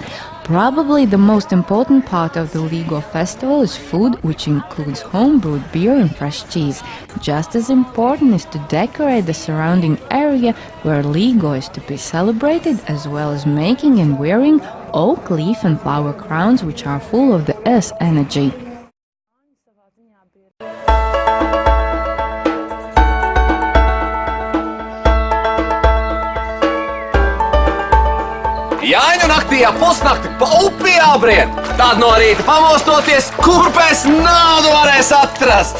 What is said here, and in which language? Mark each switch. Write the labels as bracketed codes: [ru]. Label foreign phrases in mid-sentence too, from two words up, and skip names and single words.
[en] Probably the most important part of the LIGO festival is food, which includes home-brewed beer and fresh cheese. Just as important is to decorate the surrounding area where LIGO is to be celebrated, as well as making and wearing oak leaf and flower crowns, which are full of the earth's energy. [lv] Jāņu naktī ap pusnakti pa upi jābried. Tad no rīta pamostoties, kur pēc naudu varēs atrast.